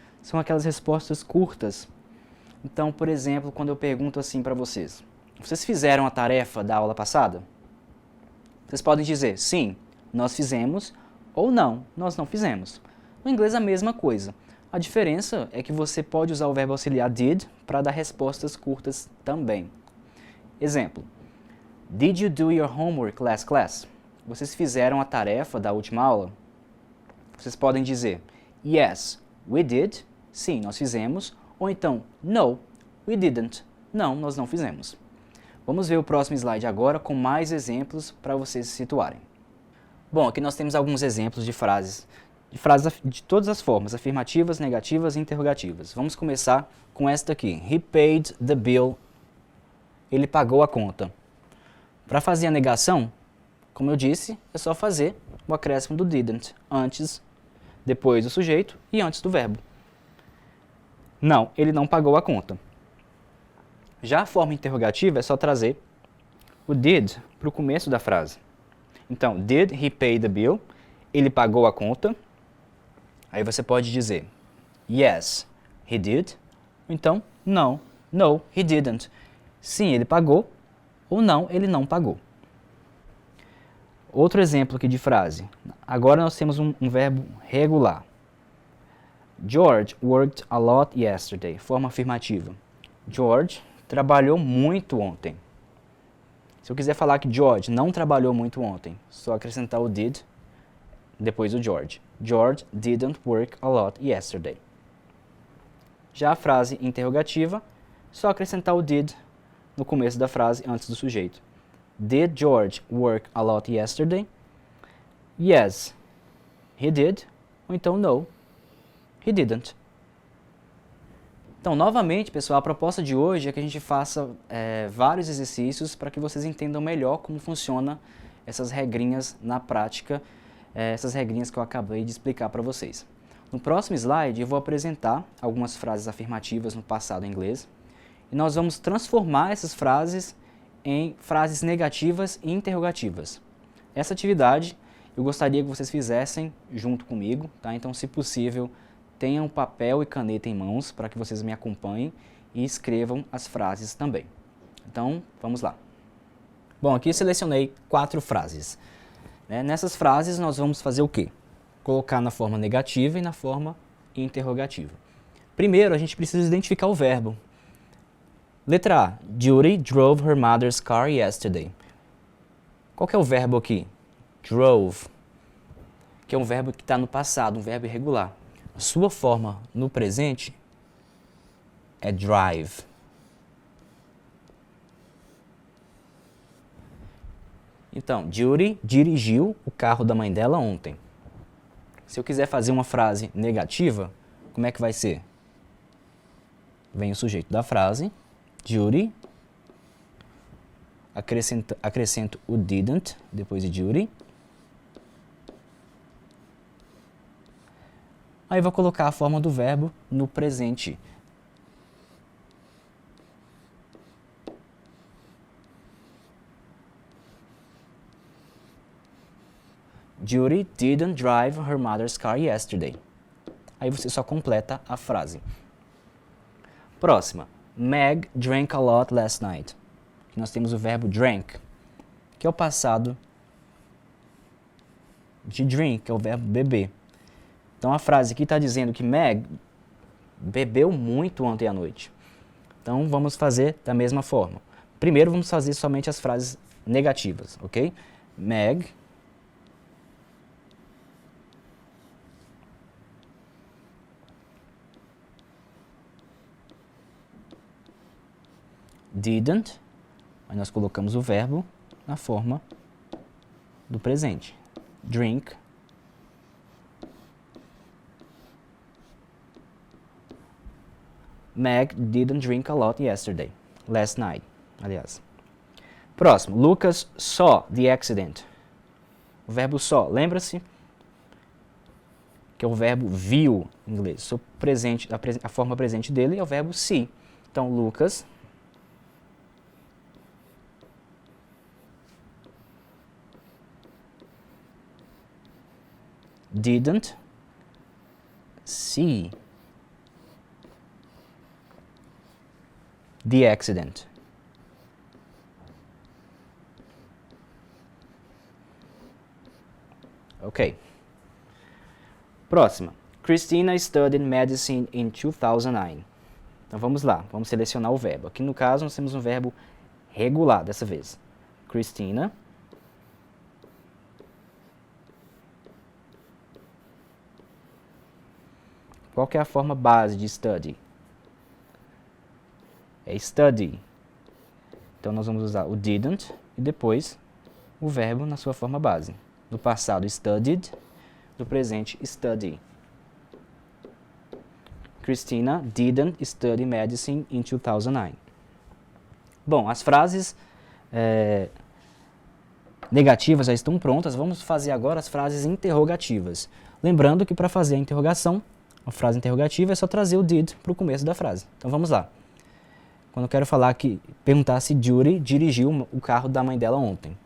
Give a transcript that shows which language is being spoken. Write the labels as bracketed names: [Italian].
[Portuguese] São aquelas respostas curtas. Então, por exemplo, quando eu pergunto assim para vocês, vocês fizeram a tarefa da aula passada? Vocês podem dizer, sim, nós fizemos, ou não, nós não fizemos. No inglês a mesma coisa. A diferença é que você pode usar o verbo auxiliar did para dar respostas curtas também. Exemplo, [English] did you do your homework last class? [Portuguese] Vocês fizeram a tarefa da última aula? Vocês podem dizer, [English] yes, we did, [Portuguese] sim, nós fizemos, ou então, [English] no, we didn't, [Portuguese] não, nós não fizemos. Vamos ver o próximo slide agora com mais exemplos para vocês se situarem. Bom, aqui nós temos alguns exemplos de frases de todas as formas, afirmativas, negativas e interrogativas. Vamos começar com esta aqui, [English] he paid the bill, [Portuguese] ele pagou a conta. Para fazer a negação, como eu disse, é só fazer o acréscimo do didn't, antes, depois do sujeito e antes do verbo. Não, ele não pagou a conta. Já a forma interrogativa é só trazer o did para o começo da frase. Então, [English] did he pay the bill? [Portuguese] Ele pagou a conta. Aí você pode dizer, [English] yes, he did. [Portuguese] Ou então, [English] no, he didn't. [Portuguese] Sim, ele pagou. Ou não, ele não pagou. Outro exemplo aqui de frase. Agora nós temos um verbo regular. [English] George worked a lot yesterday. [Portuguese] Forma afirmativa. George trabalhou muito ontem. Se eu quiser falar que George não trabalhou muito ontem, só acrescentar o did depois do George. [English] George didn't work a lot yesterday. [Portuguese] Já a frase interrogativa, só acrescentar o did no começo da frase antes do sujeito. [English] Did George work a lot yesterday? Yes, he did. [Portuguese] Ou então [English] no, he didn't. [Portuguese] Então, novamente, pessoal, a proposta de hoje é que a gente faça vários exercícios para que vocês entendam melhor como funciona essas regrinhas na prática, essas regrinhas que eu acabei de explicar para vocês. No próximo slide, eu vou apresentar algumas frases afirmativas no passado em inglês e nós vamos transformar essas frases em frases negativas e interrogativas. Essa atividade eu gostaria que vocês fizessem junto comigo, tá? Então, se possível, tenham papel e caneta em mãos para que vocês me acompanhem e escrevam as frases também. Então, vamos lá. Bom, aqui eu selecionei 4 frases. Nessas frases nós vamos fazer o quê? Colocar na forma negativa e na forma interrogativa. Primeiro, a gente precisa identificar o verbo. Letra A. [English] Judy drove her mother's car yesterday. [Portuguese] Qual que é o verbo aqui? Drove, que é um verbo que está no passado, um verbo irregular. A sua forma no presente é drive. Então, Judy dirigiu o carro da mãe dela ontem. Se eu quiser fazer uma frase negativa, como é que vai ser? Vem o sujeito da frase, Judy, acrescento o didn't, depois de Judy. Aí vou colocar a forma do verbo no presente. [English] Judy didn't drive her mother's car yesterday. [Portuguese] Aí você só completa a frase. Próxima. [English] Meg drank a lot last night. [Portuguese] Aqui nós temos o verbo drank, que é o passado de drink, que é o verbo beber. Então a frase aqui está dizendo que Meg bebeu muito ontem à noite. Então vamos fazer da mesma forma. Primeiro vamos fazer somente as frases negativas, ok? Meg didn't, aí nós colocamos o verbo, na forma do presente. Drink. [English] Meg didn't drink a lot yesterday. Last night, [Portuguese] aliás. Próximo. [English] Lucas saw the accident. [Portuguese] O verbo saw, lembra-se? Que é o verbo viu em inglês. O presente, a forma presente dele é o verbo see. [English] Então, Lucas didn't see the accident. Ok. [Portuguese] Próxima. [English] Christina studied medicine in 2009. [Portuguese] Então vamos lá, vamos selecionar o verbo. Aqui no caso nós temos um verbo regular dessa vez. Christina qual que é a forma base de study? É study. Então nós vamos usar o didn't e depois o verbo na sua forma base. No passado, studied. Do presente, study. [English] Christina didn't study medicine in 2009. [Portuguese] Bom, as frases negativas já estão prontas. Vamos fazer agora as frases interrogativas. Lembrando que para fazer a interrogação, a frase interrogativa é só trazer o did para o começo da frase. Então vamos lá. Quando eu quero falar que, perguntar se Judy dirigiu o carro da mãe dela ontem.